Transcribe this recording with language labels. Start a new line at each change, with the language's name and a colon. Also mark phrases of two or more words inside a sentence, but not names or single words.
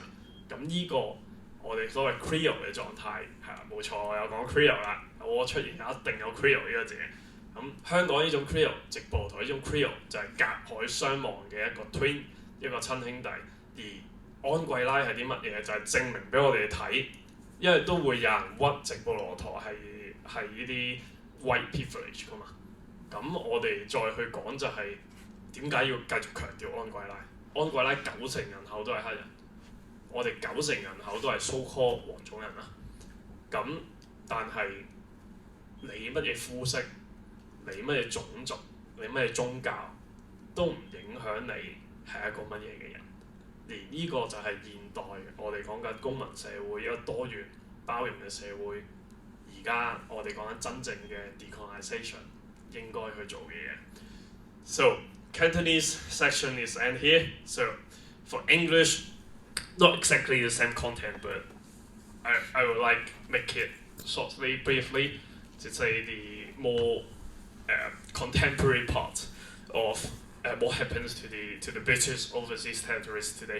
Cantonese: 咁呢個我哋所謂 Creole 嘅狀態係啦，冇錯，我有講 Creole 啦，我出現一定有 Creole 呢個字。咁香港呢種 Creole， 直布羅陀呢種 Creole 就係隔海相望嘅一個 twin， 一個親兄弟。而安貴拉係啲乜嘢？就係證明俾我哋睇，因為都會有人屈直布羅陀係呢啲
English: white privilege
Cantonese: 噶嘛。咁我哋再去講就係點解要繼續強調安貴拉？安貴拉90%人口都係黑人，我哋90%人口都係 so-called 黃種人啦。咁但係你乜嘢膚色，你乜嘢種族，你乜嘢宗教，都唔影響你係一個乜嘢嘅人。而呢個就係現代我哋講緊公民社會，一個多元包容嘅社會。而家我哋講緊真正嘅 decolonization 應該去做嘅嘢。
English: So Cantonese section is end here. So for English, not exactly the same content, but I would like make it shortly, briefly, to say the more contemporary part of what happens to the British overseas territories today.